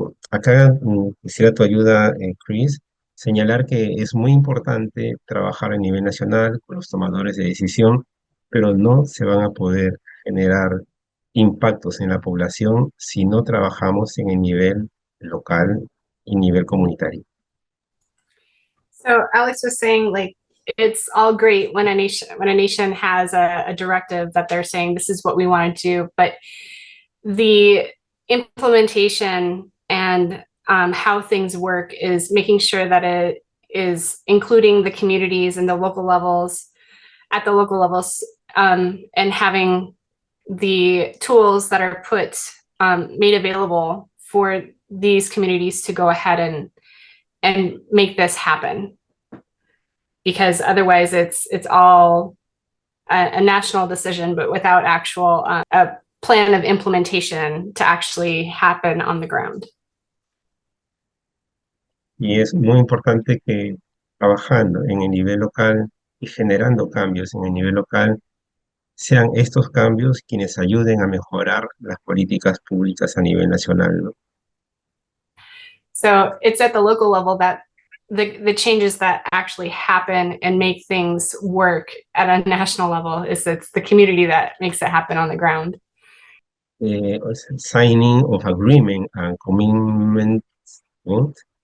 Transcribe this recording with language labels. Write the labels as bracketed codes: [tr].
[es] Acá quisiera tu ayuda, Chris, señalar que es muy importante trabajar a nivel nacional con los tomadores de decisión, pero no se van a poder generar impactos en la población si no trabajamos en el nivel local y nivel comunitario. [en] So Alex was saying, like, it's all great when a nation has a directive that they're saying this is what we want to do, but the implementation and how things work is making sure that it is including the communities and the local levels at the local levels, and having the tools that are made available for these communities to go ahead and make this happen, because otherwise it's all a national decision, but without actual a plan of implementation to actually happen on the ground. [es] Y es muy importante que trabajando en el nivel local y generando cambios en el nivel local, sean estos cambios quienes ayuden a mejorar las políticas públicas a nivel nacional, ¿no? [en] So it's at the local level that the changes that actually happen and make things work at a national level it's the community that makes it happen on the ground. Signing of agreement and commitment, [es] ¿no?